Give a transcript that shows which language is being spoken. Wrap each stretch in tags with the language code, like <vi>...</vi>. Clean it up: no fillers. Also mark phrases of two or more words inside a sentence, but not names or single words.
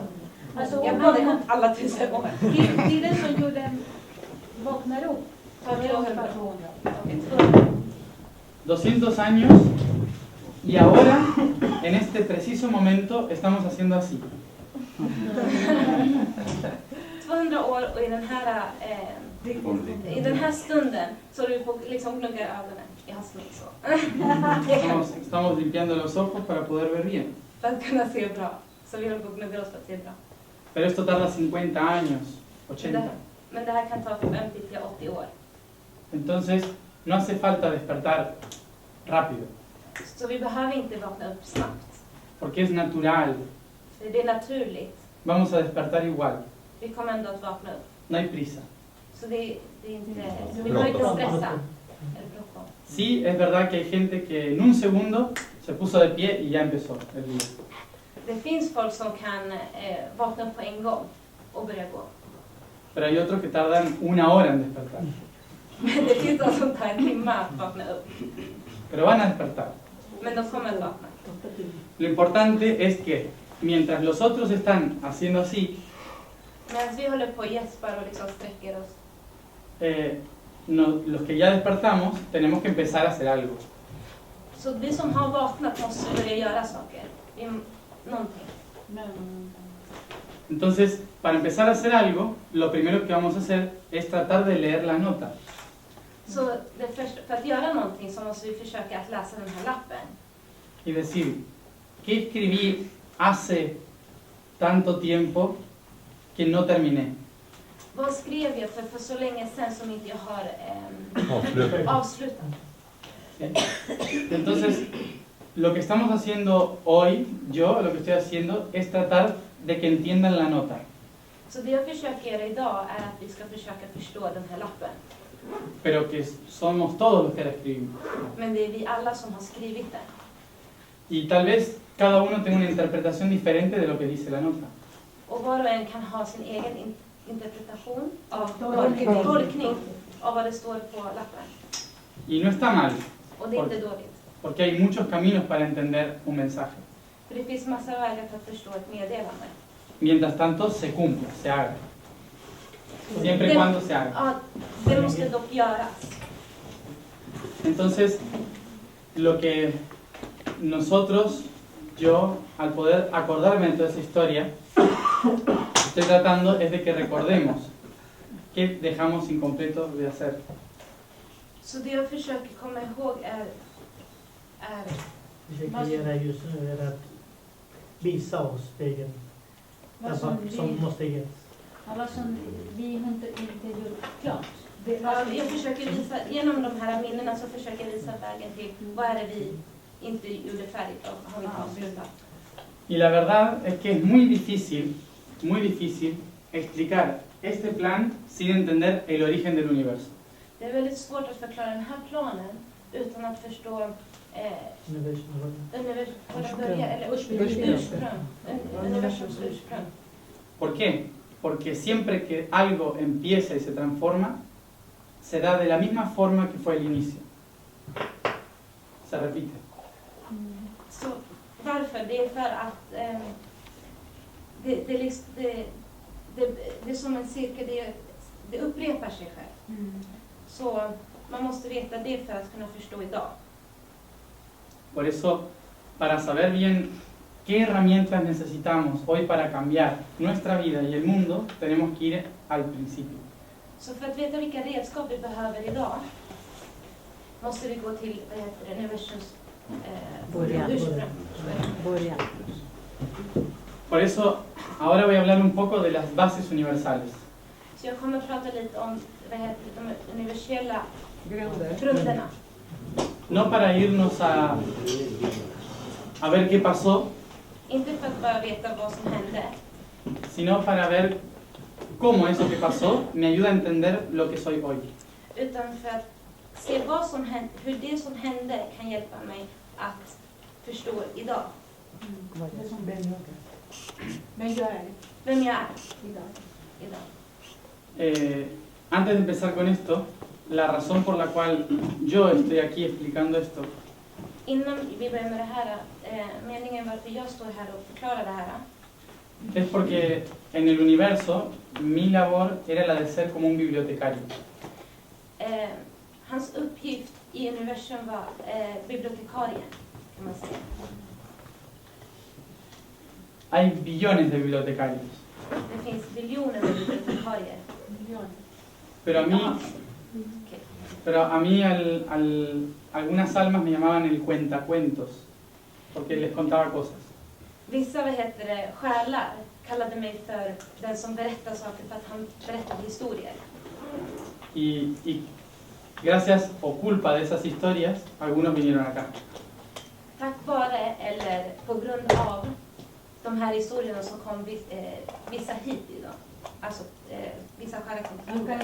<sv>Alltså, Jag hade inte alla 1000 år. tiden som jorden vaknar upp.</sv> <es>200 años y ahora, en este preciso momento, estamos haciendo así.</es> <sv>200 år och i den här stunden så du får liksom gnugga ögonen. Jag har smink så.</sv> <es>Estamos limpiando los ojos para poder ver bien.</es> <sv>För att kunna se bra. Så vi håller på att gnugga oss för att se bra.</sv> <es>Pero esto tarda 50 años, 80.</es> <sv>Men det här kan ta 50 till 80 år.</sv> <es>Entonces, no hace falta despertar rápido,</es> <sv>Så vi behöver inte vakna upp snabbt.</sv> <es>porque es natural.</es> <sv>För det är naturligt.</sv> <es>Vamos a despertar igual.</es> <sv>Vi kommer ändå att vakna upp.</sv> <es>No hay prisa.</es> <sv>Så det är inte... Så vi behöver inte stressa. Eller bråttom.</sv> <es>Sí, es verdad que hay gente que en un segundo se puso de pie y ya empezó el día.</es> <sv>Det finns folk som kan vakna upp på en gång och börja gå.</sv> <es>Pero hay otros que tardan 1 hora en despertar.</es> <sv>Men det finns de som tar en timme att vakna upp.</sv> <es>Pero van a despertar.</es> <sv>Men de kommer att vakna.</sv> <es>Lo importante es que mientras los otros están haciendo así,</es> <sv>Medan vi håller på och gäspar och liksom sträcker oss.</sv> <es>los que ya despertamos tenemos que empezar a hacer algo.</es> <sv>Så vi som har vaknat måste börja göra saker. Någonting.</sv> <es>Entonces, para empezar a hacer algo, lo primero que vamos a hacer es tratar de leer la nota.</es> <sv>Så för att göra någonting så måste vi försöka att läsa den här lappen.</sv> <es>Y decir, ¿qué escribí hace tanto tiempo que no terminé?</es> <sv>Vad skrev jag för så länge sedan som inte jag har avslutat?</sv> <es>Entonces, lo que estamos haciendo hoy, lo que estoy haciendo, es tratar de que entiendan la nota.</es> <sv>Så det jag försöker göra idag är att vi ska försöka förstå den här lappen.</sv> <es>Pero que somos todos los que la escribimos.</es> <sv>Men det är vi alla som har skrivit den.</sv> <es>Y tal vez cada uno tenga una interpretación diferente de lo que dice la nota.</es> <sv>Och var och en kan ha sin egen interpretation av Tolkning av vad det står på lappen.</sv> <es>Y no está mal,</es> <sv>Och det är inte dåligt.</sv> <es>porque hay muchos caminos para entender un mensaje.</es> <sv>För det finns massa vägar för att förstå ett meddelande.</sv> <es>Mientras tanto, se cumpla, se haga. Siempre y cuando se haga.</es> <sv>Ja, det måste dock göras.</sv> <es>Entonces, lo que nosotros, yo, al poder acordarme de toda esa historia, estoy tratando es de que recordemos qué dejamos incompleto de hacer.</es> <sv>Så det jag försöker komma ihåg är Vi försöker göra just nu är att visa oss vägen som måste ges. vad som vi inte gjort klart. jag försöker visa, genom de här minnena så försöker jag visa vägen till vad är det vi inte gjorde färdigt och har vi inte avslutat.</sv> <es>Y la verdad es que es muy difícil explicar este plan sin entender el origen del universo.</es> <sv>Det är väldigt svårt att förklara den här planen utan att förstå universums ursprung.</sv> <es>¿Por qué? Porque siempre que algo empieza y se transforma, se da de la misma forma que fue el inicio. Se repite.</es> <sv>Så varför? Det är för att det är som en cirkel, det upprepar sig själv. Så man måste veta det för att kunna förstå idag.</sv> <es>Por eso, para saber bien qué herramientas necesitamos hoy para cambiar nuestra vida y el mundo, tenemos que ir al principio.</es> <sv>Så för att veta vilka redskap vi behöver idag måste vi gå till universums Början. ursprung. Början.</sv> <es>Por eso, ahora voy a hablar un poco de las bases universales.</es> <sv>Så jag kommer att prata lite om de universella Grunder. grunderna.</sv> <es>No para irnos a ver qué pasó,</es> <sv>Inte för att bara veta vad som hände,</sv> <es>sino para ver cómo eso que pasó me ayuda a entender lo que soy hoy.</es> <sv>utan för att se vad som hände, hur det som hände kan hjälpa mig att förstå idag. Vem jag är Vem jag är idag. idag.</sv> <es>Antes de empezar con esto, la razón por la cual yo estoy aquí explicando esto</es> <sv>Innan vi börjar med det här, meningen varför jag står här och förklarar det här,</sv> <es>es porque en el universo mi labor era la de ser como un bibliotecario.</es> <sv>hans uppgift i universum var bibliotekarie, kan man säga.</sv> <es>Hay billones de bibliotecarios,</es> <sv>Det finns biljoner med bibliotekarier.</sv> <es>pero a mí algunas almas me llamaban el cuentacuentos, porque les contaba cosas.</es> <sv>Vissa själar kallade mig för den som berättar saker för att han berättade historier.</sv> <es>Y gracias o culpa de esas historias, algunos vinieron acá.</es> <sv>Tack vare eller på grund av de här historierna så kom vissa hit idag. Alltså vissa själar kom till</sv> <es>Aunque</es>